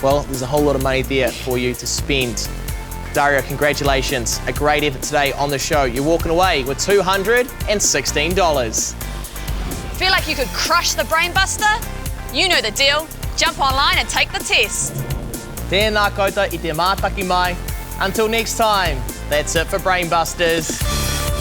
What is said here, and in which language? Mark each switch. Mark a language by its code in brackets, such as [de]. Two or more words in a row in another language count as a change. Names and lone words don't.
[en] Well, there's a whole lot of money there for you to spend. Dario, congratulations. A great effort today on the show. You're walking away with $216. Feel like you could crush the Brain Buster? You know the deal. Jump online and take the test. [mi] Tēnā koutou I te mātaki mai. [en] Until next time, that's it for Brain Busters.